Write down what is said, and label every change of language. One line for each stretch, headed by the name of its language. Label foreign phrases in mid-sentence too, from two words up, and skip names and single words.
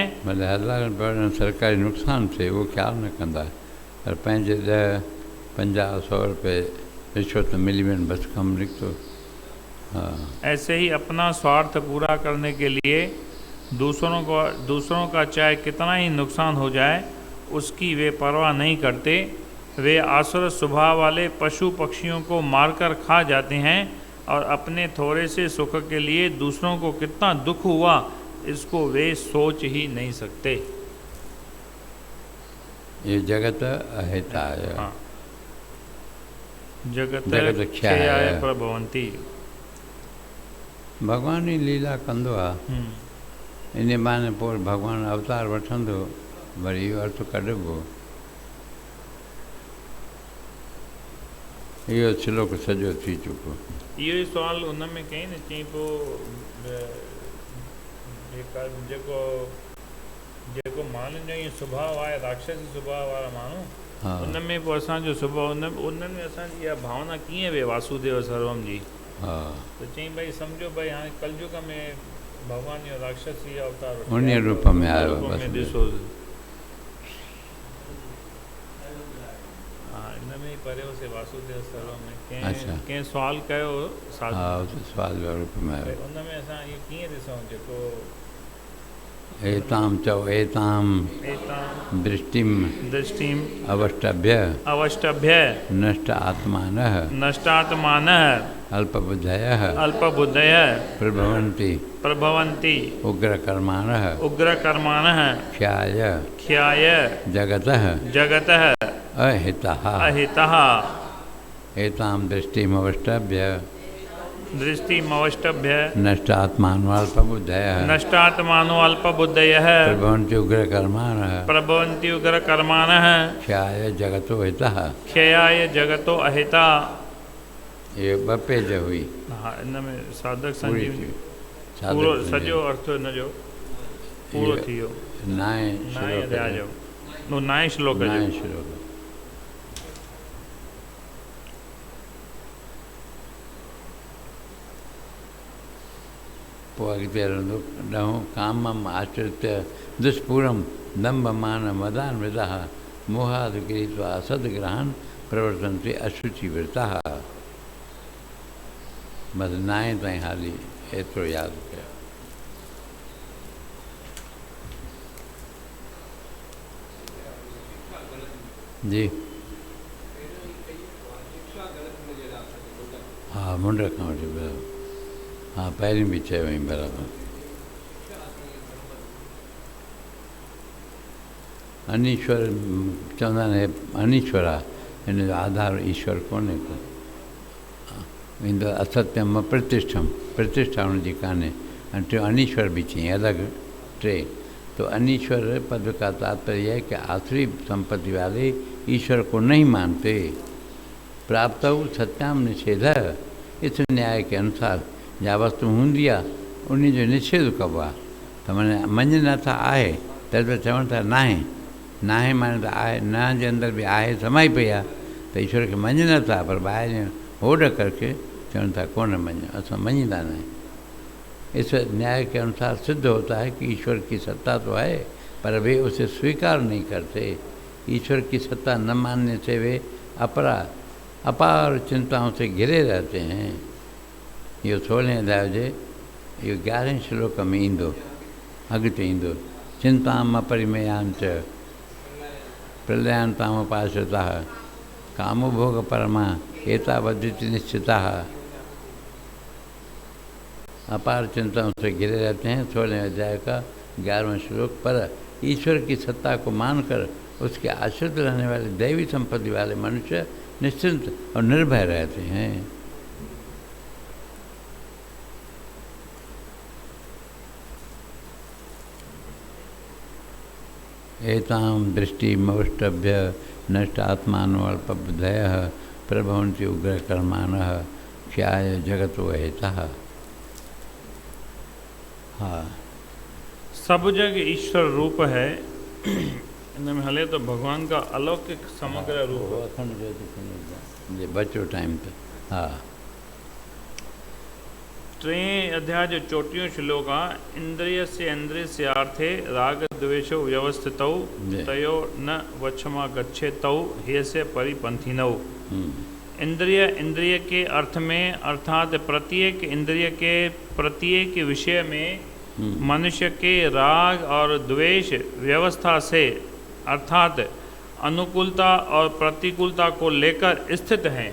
Sindhi: भले 1000 रुपया सरकारी नुक़सानु थिए उहो ख़्यालु न कंदा, पर पंहिंजे 10, 50, 100 रुपए रिश्वत मिली वञे बसि कमु निकितो। हाँ।
Hindi: ऐसे ही अपना स्वार्थ पूरा करने के लिए दूसरों का चाहे कितना ही नुकसान हो जाए उसकी वे परवाह नहीं करते। वे आसुर स्वभाव वाले पशु पक्षियों को मारकर खा जाते हैं और अपने थोड़े से सुख के लिए दूसरों को कितना दुख हुआ इसको वे सोच ही नहीं सकते।
Sanskrit: ये जगत अहिताय। हाँ। जगत ख्याय प्रभवंती।
Sindhi: भगवान ई लीला कंदो आहे, इन बहाने पोइ भगवान अवतार वठंदो, वरी इहो अर्थ कढिबो। इहो श्लोक सॼो थी चुको। इहो ई सुवाल उन में कई न, चई पोइ जेको माण्हुनि जो ईअं सुभाउ आहे, राक्षसी सुभाउ वारा माण्हू, उन में पोइ असांजो सुभाउ उन्हनि में असांजी इहा भावना कीअं वे
Sanskrit: वासुदेव सर्वम
Sindhi: जी। हा। त चई भई सम्झो भई हाणे कलयुग में भगवान जो राक्षसी अवतार उन रूप में आयो, ॾिसो। हा, इन में पढ़ियो से
Sanskrit: वासुदेव सर्वम
Sindhi: में अच्छा। कंहिं सुवाल कयो साधु हा उते सुवाल जो रूप में आयो। उन में असां इहो कीअं ॾिसूं जेको
Sanskrit: एताम चओ एताम एतां दृष्टिम दृष्टिम अवष्टभ्य अवष्टभ्य नष्ट आत्मानः नष्टात्मानः अल्पबुद्धयः अल्पबुद्धयः प्रभवन्ति प्रभवन्ति उग्रकर्माणः उग्रकर्माणः क्षयाय क्षयाय जगतः जगतः अहितः। अहितः एताम दृष्टिमवष्टभ्य दृष्टिमवष्टभ्य नष्ट आत्मानोऽल्पबुद्धयः नष्टात्मानो अल्पबुद्धयः प्रभवन्ति उग्रकर्माणः प्रभवन्ति उग्रकर्माणः क्षयाय जगतो हितः। क्षयाय जगतो अहिता।
Sindhi: ये ॿ पेज हुई हा इन में साधक पूरी संजीवनी थी। पूरो साधक सॼो अर्थ हिन जो पूरो थी वियो। नाए नाए अध्याय जो नो नाए श्लोक जो नाए श्लोक। पोइ अॻिते रहंदो ॾहों
Sanskrit: कामम आश्रित्य दुष्पूरम दम्भमान मदान्वितः मोहाद गृहीत्वा असद्ग्रहान् प्रवर्तन्ते अशुचिवृताः।
Sindhi: बसि नाए ताईं हाली एतिरो यादि कयो। जी हा मुंड खां वठी बराबरि। हा पहिरीं बि चयो हुई बराबरि। अनीश्वर चवंदा आहिनि अनीश्वर आहे, हिन जो आधार ईश्वर कोन्हे को। ईंदो
Sanskrit: असत्यम प्रतिष्ठम,
Sindhi: प्रतिष्ठा हुनजी कान्हे। ऐं टियों अनीश्वर भी चई अलग टे।
Hindi: तो अनीश्वर पद का तात्पर्य है कि आखिरी संपत्ति वाले ईश्वर को नहीं मानते।
Sanskrit: प्राप्त सत्याम निषेध,
Hindi: इस न्याय के अनुसार
Sindhi: जा वस्तु हूंदी आहे उन जो निषेध कबो आहे। त माने मञनि नथा आहे त चवनि था नाहे, नाहे माने त आहे, न जे अंदर बि आहे समाई पई आहे। त ईश्वर खे मञनि नथा, पर ॿाहिरि होड़ करके चवनि था कोन मञो, असां मञींदा न आहियूं।
Hindi: इस न्याय के अनुसार सिद्ध होता है कि ईश्वर की सत्ता तो है, पर वे उसे स्वीकार नहीं करते। ईश्वर की सत्ता न मानने से वे अपार चिंताओं से घिरे रहते हैं।
Sindhi: इहो 16 अध्याय जे इहो 11 श्लोक में ईंदो, अॻिते ईंदो।
Sanskrit: चिंताम अपरिमेयांच प्रलयांतामुपाश्रिताः कामभोग परमा एतावदिति निश्चिताः।
Hindi: अपार चिंताओं से घिरे रहते हैं। 16 अध्याय का 11वां श्लोक। पर ईश्वर की सत्ता को मानकर उसके आश्रित रहने वाले दैवी संपत्ति वाले मनुष्य निश्चिंत और निर्भय रहते हैं।
Sanskrit: एताम दृष्टिमवष्टभ्य नष्ट आत्मानो अल्पबुद्धयः प्रभवन्ति उग्रकर्माणः क्षयाय जगतो अहितः।
Hindi: हाँ सब जग ईश्वर रूप है। इनमें हले तो भगवान का अलौकिक समग्र रूप है।
Sindhi: अखंड ज्योति बचो टाइम त। हा 3 अध्याय जो 34 श्लोक आहे।
Sanskrit: इंद्रिय से इंद्रिय से अर्थे राग द्वेषो व्यवस्थितौ तयो न वक्षमा गच्छेतौ हे से परिपंथिनौ।
Hindi: इंद्रिय इंद्रिय के अर्थ में अर्थात प्रत्येक इंद्रिय के प्रत्येक विषय में मनुष्य के राग और द्वेष व्यवस्था से अर्थात अनुकूलता और प्रतिकूलता को लेकर स्थित हैं।